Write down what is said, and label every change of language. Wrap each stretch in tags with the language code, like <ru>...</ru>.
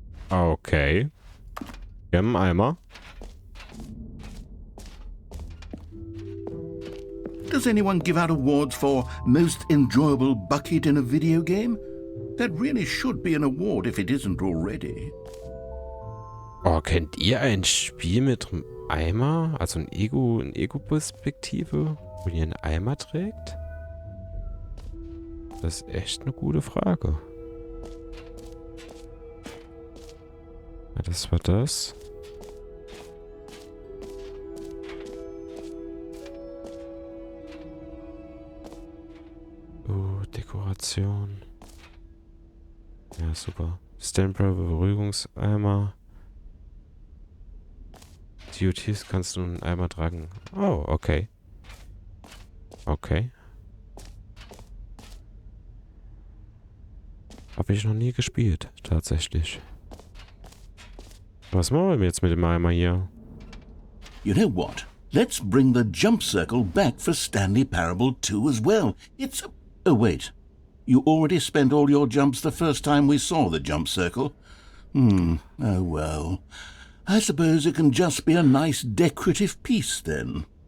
<de>Okay. Wir haben einen Eimer.</de> <en>Does anyone give out awards for most enjoyable bucket in a video game? That really should be an award if it isn't already.</en> <de>Oh, kennt ihr ein Spiel mit einem Eimer? Also eine Ego-Perspektive, wo ihr einen Eimer trägt? Das ist echt eine gute Frage. Ja, das war das. Oh, Dekoration. Ja, super. Stanley Beruhigungseimer. DOTs kannst du einen Eimer tragen. Oh, okay. Okay. Habe ich noch nie gespielt, tatsächlich. Was machen wir jetzt mit dem Eimer hier?</de> <en>You know what? Let's bring the jump circle back for Stanley Parable 2 as well. It's a... Oh, wait. You already spent all your jumps the first time we saw the jump circle. Oh well. I suppose it can just be a nice decorative piece then.</en>